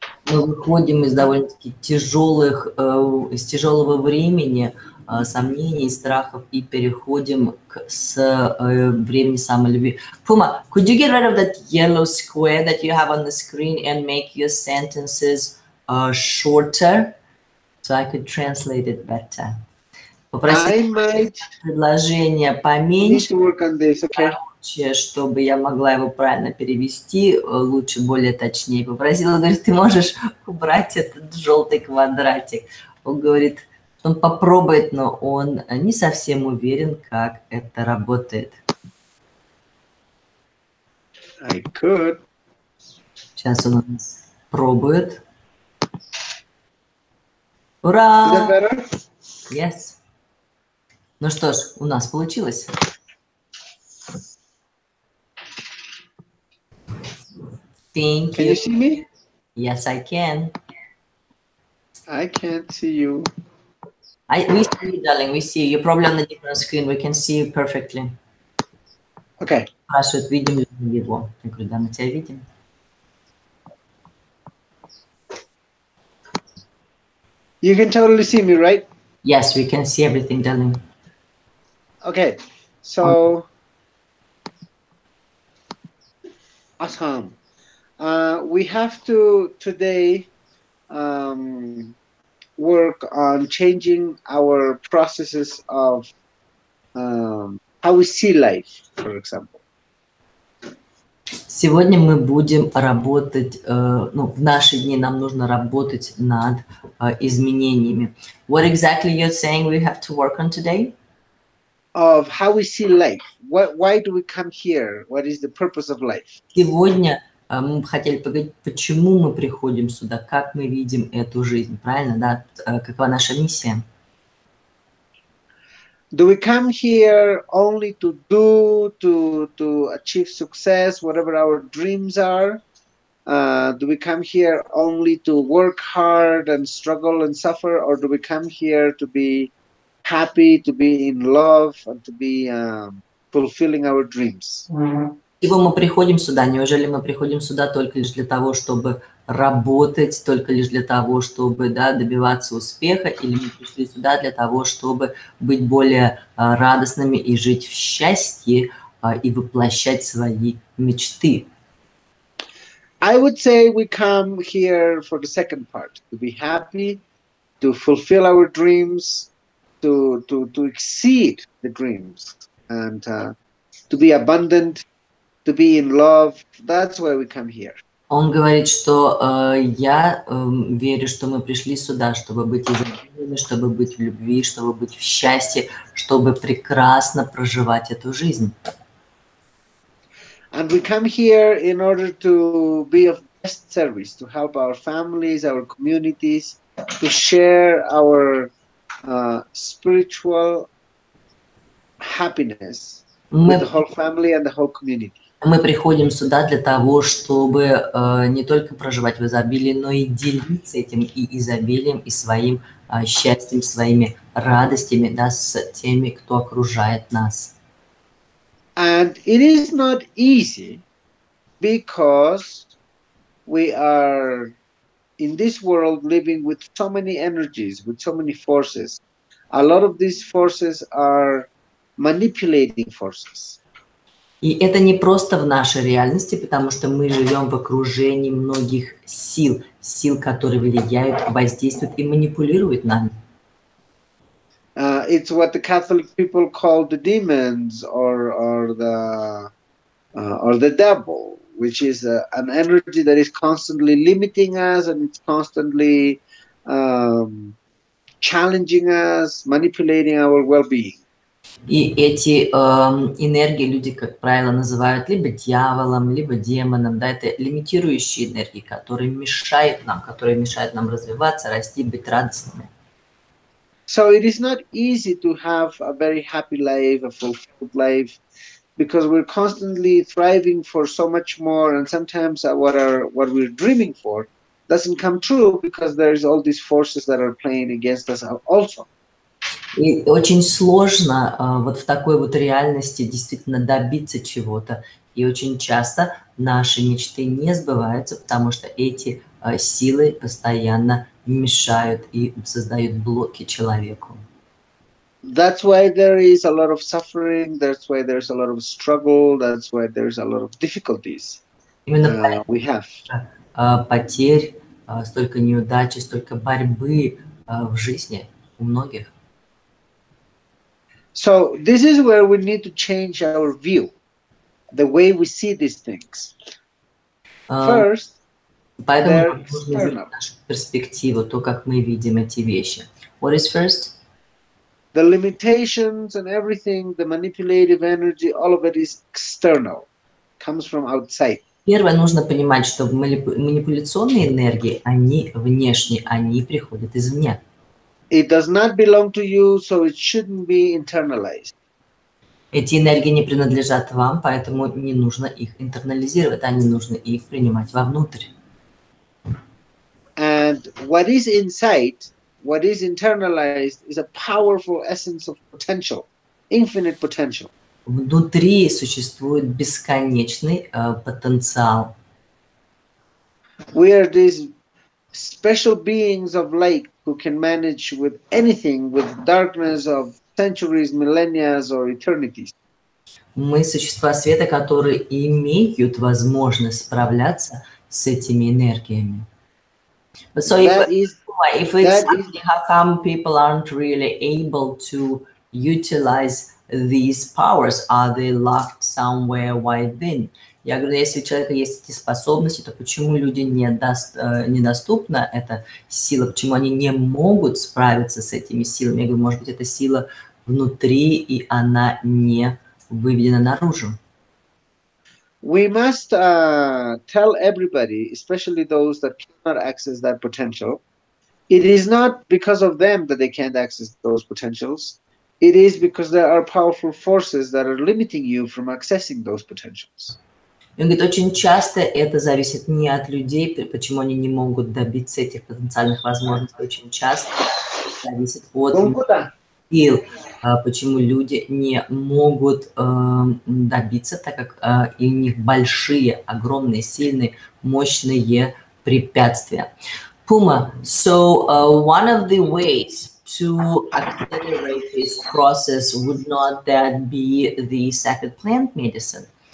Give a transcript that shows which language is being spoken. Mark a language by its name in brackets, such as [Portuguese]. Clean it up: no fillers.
[Russian] Мы выходим из довольно-таки из тяжелого времени, сомнений, страхов и переходим с времени самолюбви. [English] Puma, could you get rid of that yellow square that you have on the screen and make your sentences shorter so I could translate it better? [Russian] Попросить предложение поменьше, короче, чтобы я могла его правильно перевести, лучше, более точнее. Попросила, говорит, ты можешь убрать этот желтый квадратик. Он говорит, он попробует, но он не совсем уверен, как это работает. [English] I could. [Russian] Сейчас он у нас пробует. Ура! [English] Is that better? Yes. [Russian] Ну что ж, у нас получилось. [English] Thank you. Can you see me? Yes, I can. I can't see you. We see you, darling. We see you. You're probably on a different screen. We can see you perfectly. Okay. [Russian] Спрашивают, видим ли мы его. Я говорю, да, мы тебя видим. [English] You can totally see me, right? Yes, we can see everything, darling. Okay. So, awesome. We have to today work on changing our processes of how we see life, for example. [Russian] Сегодня мы будем работать, в наши дни нам нужно работать над изменениями. [English] What exactly you're saying we have to work on today? Of how we see life. Why do we come here? What is the purpose of life? [Russian] Сегодня мы хотели поговорить, почему мы приходим сюда, как мы видим эту жизнь, правильно, да? Какова наша миссия? [English] Do we come here only to do, to achieve success, whatever our dreams are? Do we come here only to work hard and struggle and suffer? Or do we come here to be happy, to be in love, and to be fulfilling our dreams? [Russian] Чего мы приходим сюда? Неужели мы приходим сюда только лишь для того, чтобы работать, только лишь для того, чтобы добиваться успеха, или мы пришли сюда для того, чтобы быть более радостными и жить в счастье и воплощать свои мечты? [English] I would say we come here for the second part, to be happy, to fulfill our dreams, to exceed the dreams, and to be abundant, to be in love. That's why we come here. [Russian] Он говорит, что я верю, что мы пришли сюда, чтобы быть изобильными, чтобы быть в любви, чтобы быть в счастье, чтобы прекрасно проживать эту жизнь. [English] And we come here in order to be of best service, to help our families, our communities, to share our spiritual happiness with the whole family and the whole community. [Russian] Мы приходим сюда для того, чтобы не только проживать в изобилии, но и делиться этим и изобилием, и своим счастьем, своими радостями, да, с теми, кто окружает нас. [English] And it is not easy because we are in this world living with so many energies, with so many forces. A lot of these forces are manipulating forces. [Russian] И это не просто в нашей реальности, потому что мы живем в окружении многих сил, сил, которые влияют, воздействуют и манипулируют нами. [English] It's what the Catholic people call the demons or the devil, which is an energy that is constantly limiting us and it's constantly challenging us, manipulating our well-being. [Russian] И эти энергии люди, как правило, называют либо дьяволом, либо демоном. Да, это лимитирующие энергии, которые мешают нам развиваться, расти, быть радостными. [English] So it is not easy to have a very happy life, a fulfilled life, because we're constantly thriving for so much more, and sometimes what we're dreaming for doesn't come true because there's all these forces that are playing against us also. [Russian] И очень сложно вот в такой вот реальности действительно добиться чего-то. И очень часто наши мечты не сбываются, потому что эти силы постоянно мешают и создают блоки человеку. [English] That's why there is a lot of suffering, that's why there's a lot of struggle, that's why there's a lot of difficulties we have. [Russian] Потерь, столько неудач, столько борьбы в жизни у многих. [English] So this is where we need to change our view, the way we see these things. First, [Russian] Поэтому нужно изменить нашу перспективу, то, как мы видим эти вещи. [English] What is first? The limitations and everything, the manipulative energy, all of it is external, comes from outside. [Russian] Первое, нужно понимать, что манипуляционные энергии, они внешние, они приходят извне. [English] It does not belong to you, so it shouldn't be internalized. [Russian] Эти энергии не принадлежат вам, поэтому не нужно их интернализировать, а не нужно их принимать вовнутрь. [English] And what is inside, what is internalized, is a powerful essence of potential, infinite potential. [Russian] Внутри существует бесконечный потенциал. [English] We are these special beings of light who can manage with anything, with darkness of centuries, millennia, or eternities. [Russian] Мы существа света, которые имеют возможность справляться с этими энергиями. [English] So if it's something, how come people aren't really able to utilize these powers? Are they locked somewhere within? [Russian] Я говорю, если у человека есть эти способности, то почему людям недоступна эта сила? Почему они не могут справиться с этими силами? Я говорю, может быть, эта сила внутри, и она не выведена наружу. [English] We must tell everybody, especially those that cannot access that potential, it is not because of them that they can't access those potentials. It is because there are powerful forces that are limiting you from accessing those potentials. [Russian] Он говорит, очень часто это зависит не от людей, почему они не могут добиться этих потенциальных возможностей. Очень часто зависит от сил, почему люди не могут добиться, так как у них большие, огромные, сильные, мощные препятствия. [English] Puma, so one of the ways to accelerate this process would not that be the second plant medicine?